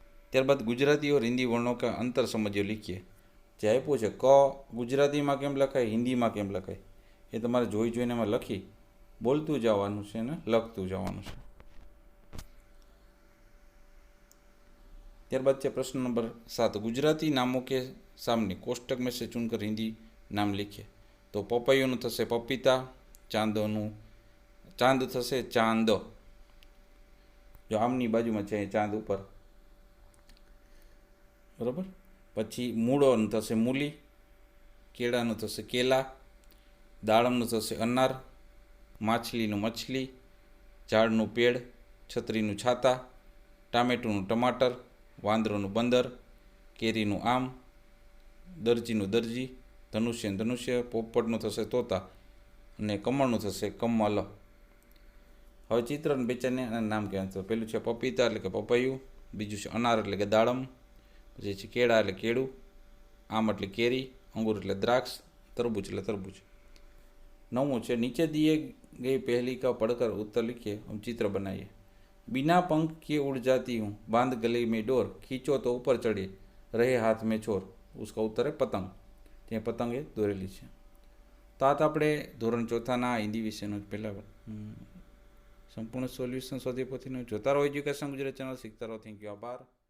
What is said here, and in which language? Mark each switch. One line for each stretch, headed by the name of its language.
Gujarati: ત્યારબાદ ગુજરાતી
Hindi: और हिंदी वर्णों का अंतर समझिए, लिखिए.
Gujarati: જે આપ્યું છે ક ગુજરાતીમાં કેમ લખાય, હિન્દીમાં કેમ લખાય, એ તમારે જોઈ જોઈને એમાં લખી બોલતું જવાનું છે ને લખતું જવાનું છે. ત્યારબાદ છે પ્રશ્ન નંબર 7.
Hindi: गुजराती नामों के सामने कोष्टक में से चुनकर हिंदी नाम लिखिए.
Gujarati: તો પપૈયાનું થશે પપીતા, ચાંદોનું ચાંદ થશે ચાંદ, જો આમની બાજુમાં છે ચાંદ ઉપર, બરાબર. પછી મૂળોનું થશે મૂલી, કેળાનું થશે કેલા, દાડમનું થશે અનાર, માછલીનું મછલી, ઝાડનું પેડ, છત્રીનું છાતા, ટામેટુનું ટમાટર, વાંદરોનું બંદર, કેરીનું આમ, દરજીનું દરજી, ધનુષ્ય ધનુષ્ય, પોપટનું થશે તોતા અને કમળનું થશે કમલ. હવે ચિત્ર અને બેચાને નામ કહેવાય. તો પેલું છે પપીતા એટલે કે પપૈયું, બીજું છે અનાર એટલે કે દાડમ, પછી છે કેળા એટલે કેળું, આમ એટલે કેરી, અંગૂર એટલે દ્રાક્ષ, તરબૂચ એટલે તરબૂચ. 9મું છે નીચે
Hindi: દિए गई पहली का पढ़कर उत्तर लिखिए, हम चित्र बनाइए. बिना पंख के उड़ जाती हूँ, बांध गले में डोर, खींचो तो ऊपर चढ़े, रहे हाथ में छोर. उसका उत्तर है पतंग.
Gujarati: ત્યાં પતંગ એ દોરેલી છે. તો આ તો આપણે ધોરણ 4ના હિન્દી વિષયનું પહેલાં સંપૂર્ણ સોલ્યુશન શોધી પોથીનું જોતા રહો એજ્યુકેશન ગુજરાત ચેનલ, શીખતા રહો. થેન્ક યુ, આભાર.